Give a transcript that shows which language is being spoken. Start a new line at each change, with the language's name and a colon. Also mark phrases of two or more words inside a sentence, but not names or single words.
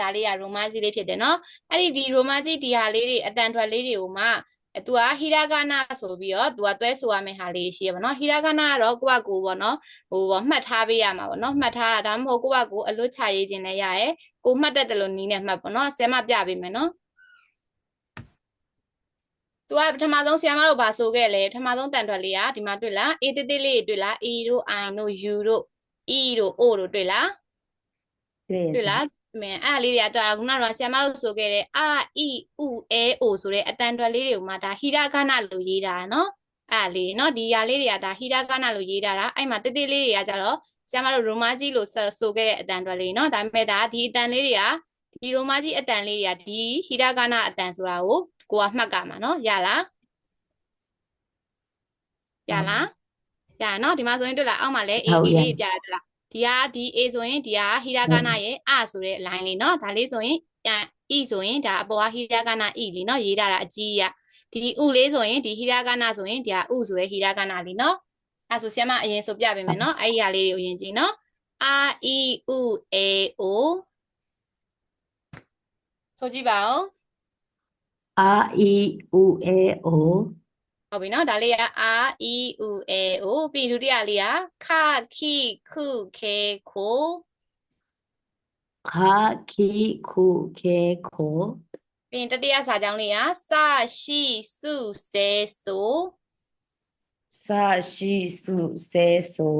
Burmese: ဒါလေးကရိုမာကြီးလေးဖြစ်တယ်နော်အဲ့ဒီရိုမာကြီးဒီဟာလေးတွေအတန်ထွက်လေးတွေကိုမှသူကဟီရာဂနာဆိုပြီးတော့သူကတွဲဆိုရမယ့်ဟာလေးရှိရပါတော့ဟီရာဂနာကတော့ကိုယ့်ဘကိုပေါ့နော်မှတ်ထားပေးရမှာပေါ့နော်မှတ်ထားတာဒါမှမဟုတ်ကိုယ့်ဘကိုအလွတ်ချရေးခြင်းလည်းရရဲကိုမှတ်တတ်တယ်လို့နီးနဲ့မှတ်ပေါ့နော်ဆရာမပြပေးမယ်နော် သူကပထမဆုံးဆရာမတို့ဗာဆိုခဲ့လေပထမဆုံးတန်ထွက်လေးကဒီမှာတွေ့လားအေးတိတိလေးတွေ့လား e တို့ i တို့ u တို့ e တို့ o တို့တွေ့လားတွေ့လားမင်းအဲ့လေးတွေကကြာခုနကဆရာမတို့ဆိုခဲ့တဲ့
Japanese: a e u e o
Burmese: ဆိုတဲ့အတန်ထွက်လေးတွေကိုမှဒါဟီရာဂနာလို့ရေးတာနော်အဲ့လေးနော်ဒီຢာလေးတွေကဒါဟီရာဂနာလို့ရေးတာအဲ့မှာတိတိလေးတွေကကြတော့ဆရာမတို့ရိုမာကြီးလို့ဆိုခဲ့တဲ့အတန်ထွက်လေးနော်ဒါပေမဲ့ဒါဒီအတန်လေးတွေကဒီရိုမာကြီးအတန်လေးတွေကဒီဟီရာဂနာအတန်ဆိုတာကိုကမှတ်ကြမှာနော်ရလား ရနော်ဒီမှာဆိုရင်တွေ့လားအောက်မှာလည်း a လေးပြရတယ်လားဒီ a ဆိုရင်ဒီကဟီရာဂနာရဲ့အဆိုတဲ့ line လေးနော်ဒါလေးဆိုရင်e ဆိုရင်ဒါအပေါ်ကဟီရာဂနာ e လေးနော်ရေးထားတာအကြီးရဒီဥလေးဆိုရင်ဒီဟီရာဂနာဆိုရင်ဒီကဥဆိုတဲ့ဟီရာဂနာလေးနော်အဲဆိုဆရာမအရင်ဆိုပြပေးမယ်နော်အဲ့ဒီဟာလေးတွေကိုအရင်ကြည့်နော်
Japanese: r e u a o
Burmese: ဆိုကြည့်ပါဦး
Japanese: あいうえお
Burmese: ဟုတ်ပြီနော်ဒါလေးက
Japanese: r e u a o
Burmese: ပြီးဒုတိယလေးက
Japanese: かきくけこかきくけこ
Burmese: ပြီးတတိယစာကြောင်းလေးက
Japanese: さしすせそさしすせそ